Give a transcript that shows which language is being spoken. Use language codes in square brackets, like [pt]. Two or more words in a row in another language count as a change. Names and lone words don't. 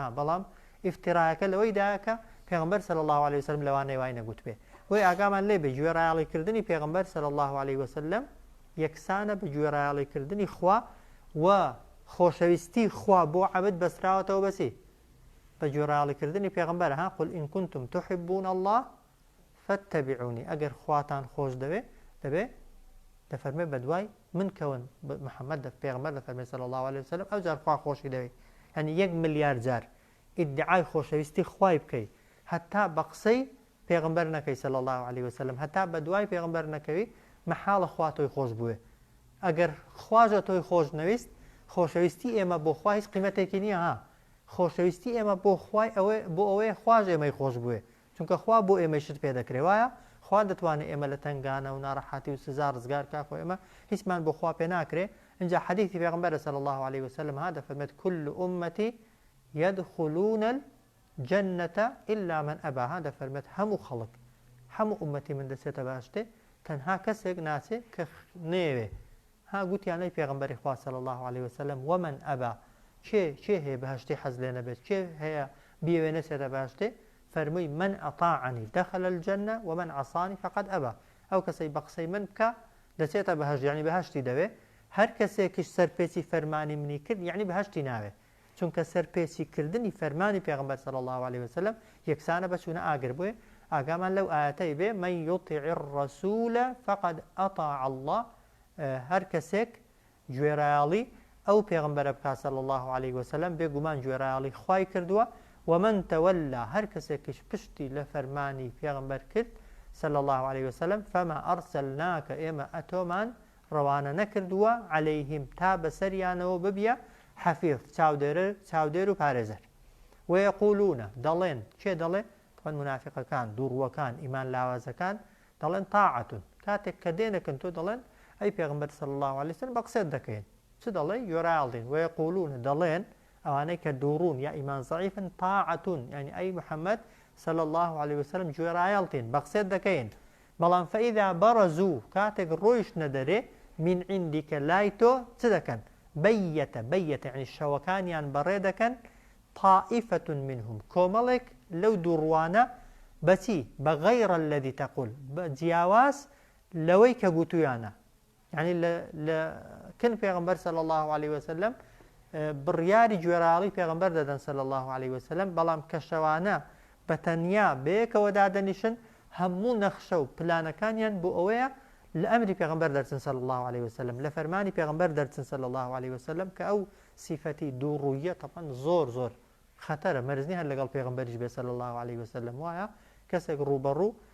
[ckb] بەڵام ئیفترایەکە لەوەیدایە کە پێغەمبەر [ar] صلی الله عليه وسلم [ckb] لەوانەی وای نەگوت بێ بۆی ئاگامان لێ بێ گوێڕایەڵیکردنی پێغەمبەر [ar] صلی الله عليه وسلم [ckb] یەکسانە بە گوێڕایەڵیکردنی خوا و خۆشەویستی خوا بۆ عەبد بەسراوەتەوە بەچی بە گوێڕایەڵیکردنی پێغەمبەر ها [ar] قل إن كنتم تحبون الله فاتبعوني [ckb] ئەگەر خواتان خۆش دەبێ دەفەرمێ بەدوای من کەون محەممەد پێغەمبەر دەفەرمێ [ar] صلی الله عليه وسلم [ckb] ئەو جار خوا خۆشی دەوێ هەنی 1 ملیار جار ئیدعای خۆشەویستی خوای بکەیت هەتا بە قسەی پێغەمبەر نەکەی [ar] صلی الله عليه وسلم [ckb] هەتا بە دوای پێغەمبەر نەکەوی مەحاڵە خوا تۆی خۆش بووێ ئەگەر خواژە تۆی خۆش نەویست خۆشەویستی ئێمە بۆ خوا هیچ قیمەتێکی نییە ها خۆشەویستی ئێمە بۆ خوای بۆ ئەوەیە خواژ ئێمەی خۆش بووێ چونکە خوا بۆ ئێمەی شت پێ دەکرێ وایە خوا دەتوانێت ئێمە لە تنگانە و ناڕەحاتی و سزا ڕزگار کاکۆ ئێمە هیچمان بۆ خوا پێ ناکرێ اینجا حەدیثی پێغەمبەر [ar] صلی الله عليه وسلم [ckb] ها دەفەرمێت [ar] كل أمتي يدخلون الجنة إلا من أبى [ckb] ها دەفەرمێت هەموو خەڵک هەموو ئومەتی من دەچێتە باشتێ تەنها کەسێک ناچێ کە نێوێ ها گوتیانەی پێغەمبەری خوا [ar] صلی الله عليه وسلم ومن أبى [ckb] چێ هەیە بەهشتی حەز لێ نەبێت چێ هەیە بیەوێ نەچێتە باشتێ فەرمووی [ar] من أطاعني دخل الجنة ومن عصاني فقد أبى [ckb] ئەو کەسەی بە قسەی من بکە دەچێتە بەهشت یعنی بەهشتی دەوێ هەر کەسێکیش سەرپێچی فەرمانی منی کرد یعنی بەهشتی ناوێ چونکە سەرپێچی کردنی فەرمانی پێغەمبەر [ar] صلی الله عليه وسلم [ckb] یەکسانە بە چوونە ئاگر بووێ ئاگامان لەو ئاەتەی بێ [ar] من يطع الرسول فقد أطاع الله [ckb] هەر کەسێک گوێرایاڵی ئەو پێغەمبەرە بکات [ar] صلی الله عليه وسلم [ckb] بێگومان گوێرایاڵی خوای کردووە [ar] ومن تولى [ckb] هەر کەسێکیش پشتی لە فەرمانی پێغەمبەر کرد [ar] صلی الله عليه وسلم فما أرسلناك [ckb] ئێمە ئەتۆمان ڕەوانە نەکردووە عەلەیهیم تا بەسەریانەوە ببیە حەفیظ چاودێر و پارێزەر وەیەقولونە دەڵێن کێ دەڵێ طبعا منافقەکان دووڕووەکان ئیمان لاوازەکان دەڵێن تاعەتون کاتێک کە دێنەکەن تۆ دەڵێن ئەی پێغەمبەر [ar] صلی الله عليه وسلم [ckb] بە قسەت دەکەین چ دەڵێ گوێڕایاڵدین وەیەقولونە دەڵێن ئەوانەی کە دووڕوون یا ئیمان زەعیفن تاعەتون یعنی ئەی محەممەد [ar] صلی الله عليه وسلم [ckb] گوێڕایاڵتین بە قسەت دەکەین بەڵام فەئیدا بەڕەزوو کاتێک ڕۆیشتنە دەرێ من عندیکە لای تۆ چ دەکەن بەیەتە یعنی شەوەکانیان بەڕێ دەکەن [ar] طائفة منهم [ckb] کۆمەڵێک لەو دووڕوانە بەچی بەغەیڕ الذی تەقول بە جیاواز لەوەی کە گوتویانە یعنی لە کن پێغەمبەر [ar] صلی الله عليه وسلم [ckb] بڕیاری گوێڕایاڵی پێغەمبەر دەدەن [ar] صلی الله عليه وسلم [ckb] بەڵام کە شەوانە بەتەنیا بەیەکەوە دادەنیشن هەموو نەخشە و پلانەکانیان بۆ ئەوەیە لە ئەمری پێغەمبەر دەرچن [ar] صلی الله عليه وسلم [ckb] لە فەرمانی پێغەمبەر دەرچن [ar] صلی الله عليه وسلم [ckb] کە ئەو سیفەتی دووڕوویە طبعا زۆر خەتەرە مەرزنی هەر لەگەڵ پێغەمبەریش بێ [ar] صلی الله عليه وسلم [ckb] وایە کەسێک ڕوبەڕوو